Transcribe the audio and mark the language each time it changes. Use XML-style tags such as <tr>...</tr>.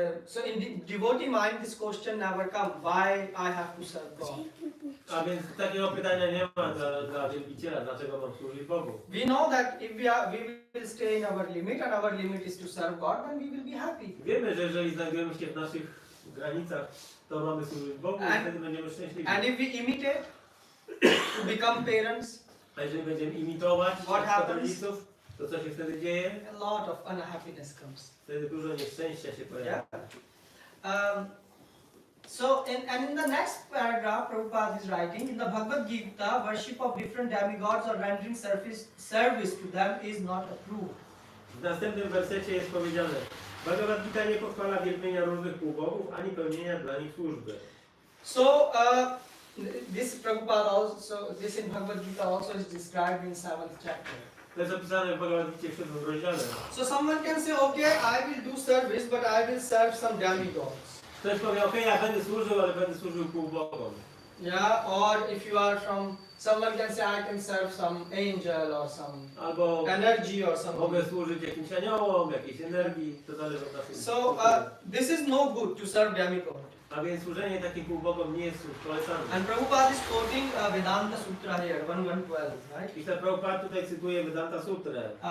<en>So in devotee mind, this question never comes. Why I have to serve God?</en> <pl>A więc takiego pytania nie ma dla wielbiciela, dlaczego mam służyć Bogu.</pl> <en>We know that if we will stay in our limit, and our limit is to serve God, then we will be happy.</en> <pl>Wiemy, że jeżeli znajdujemy się w naszych granicach, to mamy służyć Bogu i wtedy będziemy szczęśliwi.</pl> <en>And if we imitate to become parents,</en> <pl>A jeżeli będziemy imitować</pl> <en>What happens?</en> <pl>rodziców, to co się wtedy dzieje?</pl> <en>a lot of unhappiness comes.</en> <pl>Wtedy dużo nieszczęścia się pojawia.</pl> <en>Yeah. And in the next paragraph, Prabhupada is writing, in the Bhagavad-Gita, worship of different demigods or rendering service to them is not approved.</en> <pl>W następnym wersecie jest powiedziane: Bhagavad-Gita nie pochwala wielbienia różnych półbogów, ani pełnienia dla nich służby.</pl> <en>So, this Prabhupada also, this in Bhagavad-Gita also is described in 7th chapter.</en> <pl>To jest opisane w Bhagavad-Gicie w 7 rozdziale.</pl> <en>So someone can say, okay, I will do service, but I will serve some demigods.</en> <pl>Ktoś powie, okej, ja będę służył, ale będę służył półbogom.</pl> <en>Yeah, or if you are from, someone can say, I can serve some angel or some</en> <pl>Albo</pl> <en>energy or something.</en> <pl>mogę służyć jakimś aniołom, jakiejś energii, to zależy od naszej</pl> <en>So, this is no good to serve demigod.</en> <pl>A więc służenie takim półbogom nie jest polecane.</pl> <en>And Prabhupada is quoting Vedanta Sutra here, 1112, right?</en> <pl>I ten Prabhupada tutaj cytuje Vedanta Sutrę.</pl>